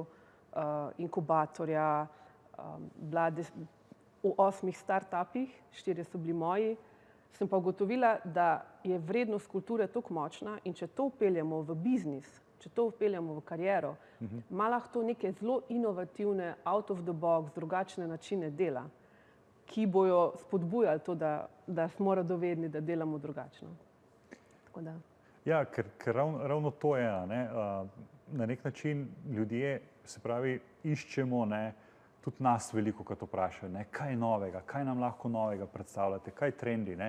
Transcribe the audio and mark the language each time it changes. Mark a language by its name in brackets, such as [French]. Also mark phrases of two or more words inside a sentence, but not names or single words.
[Slovenian] inkubatorja, bila v 8 startupih, 4 so bili moji, sem pa ugotovila, da je vrednost kulture tako močna in če to vpeljemo v biznis, če to vpeljemo v kariero, ima lahko neke zelo inovativne, [English] out of the box, [Slovenian] drugačne načine dela, ki bojo spodbujali to, da smo radovedni, da delamo drugačno. Tako da. Ja, ker ravno to je, ne, na nek način ljudje, se pravi, iščemo, ne, tudi nas veliko krat vprašajo, ne, kaj novega, kaj nam lahko novega predstavljate, kaj trendi, ne.